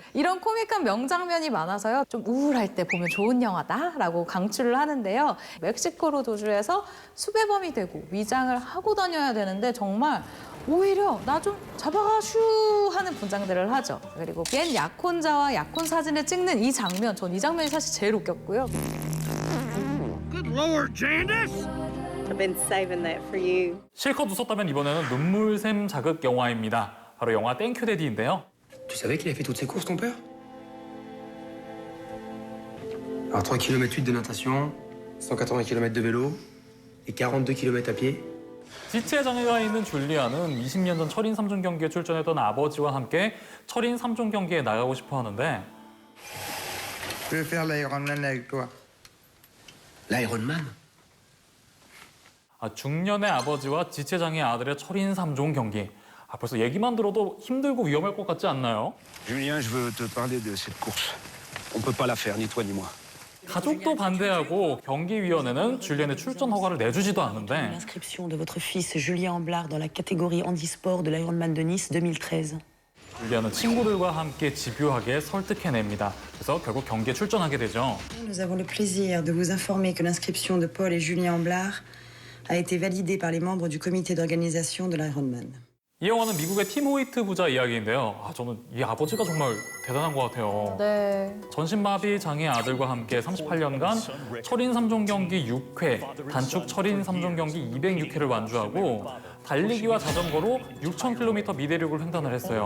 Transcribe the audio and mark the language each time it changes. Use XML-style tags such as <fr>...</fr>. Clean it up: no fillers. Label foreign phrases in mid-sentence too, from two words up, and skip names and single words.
<ko>이런 코믹한 명장면이 많아서요. 좀 우울할 때 보면 좋은 영화다라고 강추를 하는데요. 멕시코로 도주해서 수배범이 되고 위장을 하고 다녀야 되는데 정말 오히려 나 좀 잡아가 슈 하는 분장들을 하죠. 그리고 얜 약혼자와 약혼 사진을 찍는 이 장면, 전 이 장면이 사실 제일 웃겼고요.</ko> <en>Good Lord, Jandis! I've been saving that for you.</en> <ko>실컷 웃었다면 이번에는 눈물샘 자극 영화입니다. 바로 영화 땡큐 데디인데요.</ko> <fr>Tu savais qu'il a fait toutes ses courses, ton père? Alors 3 km 8 de natation, 180 km de vélo et 42 km à pied.</fr> <ko>지체 장애가 있는 줄리아는 20년 전 철인 3종 경기에 출전했던 아버지와 함께 철인 3종 경기에 나가고 싶어 하는데</ko> <fr>Je vais faire l'Ironman avec toi. L'Ironman?</fr> <ko>중년의 아버지와 지체 장애 아들의 철인 3종 경기. 벌써 얘기만 들어도 힘들고 위험할 것 같지 않나요?</ko> <fr>Julien, je veux te parler de cette course. On peut pas la faire, ni toi ni moi.</fr> <ko>가족도 반대하고 경기위원회는 줄리안의 출전 허가를 내주지도 않는데</ko> <fr>L'inscription de votre fils Julien Amblard dans la catégorie handisport de l'Ironman de Nice 2013.</fr> <ko>줄리안은 친구들과 함께 집요하게 설득해냅니다. 그래서 결국 경기에 출전하게 되죠.</ko> <fr>Nous avons le plaisir de vous informer que l'inscription de Paul et Julien Amblard a été validée par les membres du comité d'organisation de l'Ironman.</fr> <ko>이 영화는 미국의 팀 호이트 부자 이야기인데요. 저는 이 아버지가 정말 대단한 것 같아요. 네. 전신마비 장애 아들과 함께 38년간 철인 3종 경기 6회, 단축 철인 3종 경기 206회를 완주하고 달리기와 자전거로 6,000km 미대륙을 횡단을 했어요.</ko>